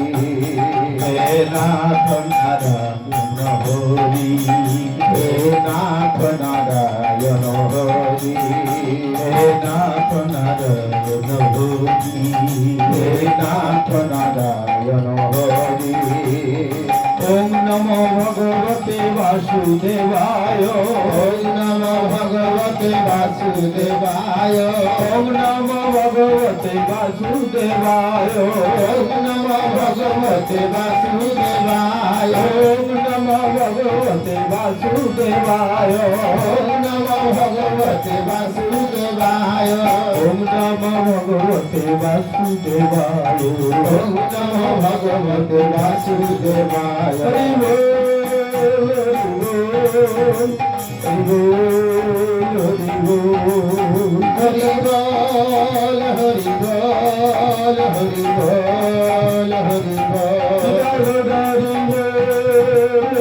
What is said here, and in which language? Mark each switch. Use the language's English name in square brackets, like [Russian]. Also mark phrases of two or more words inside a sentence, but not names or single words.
[Bangla] হে নাথ নারায়ণ হরি হে নাথ নারায়ণ হরি হে নাথ নারায়ণ হরি হে নাথ নারায়ণ হরি [Sanskrit] ওম নমো ভগবতে বাসুদেবায় ওম নমো ভগবতে বাসুদেবায় ওম নমো ভগবতে বাসুদেবায় ওম নমো ভগবতে বাসুদেবায় ওম নমো ভগবতে বাসুদেবায় ওম নমো ভগবতে বাসুদেবায় ওম নমো ভগবতে বাসুদেবায় ওম নমো ভগবতে বাসুদেবায় [Bangla] হরি বল হরি বল হরি বল হরি বল হরি বল হরি বল হরি বল